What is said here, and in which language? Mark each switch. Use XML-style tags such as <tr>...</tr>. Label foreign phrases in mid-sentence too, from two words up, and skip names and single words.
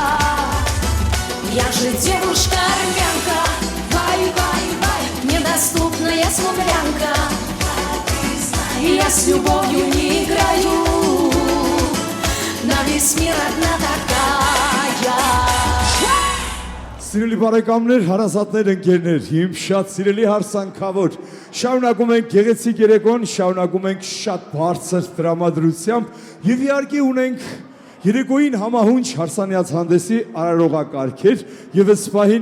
<ru>Я же девушка-армянка, недоступная смуглянка. Я с любовью не играю, на весь мир одна такая.</ru> <hy>Սիրելի բարեկամներ, հարազատներ, ընկերներ, իմ շատ սիրելի հարսանքավոր, շարունակում ենք գեղեցիկ երեկոն, շարունակում ենք շատ բարձր տրամադրությամբ եւ իհարկե ունենք երեկոյին համահունչ հարսանյաց հանդեսի արարողակարգեր եւ այս պահին</hy>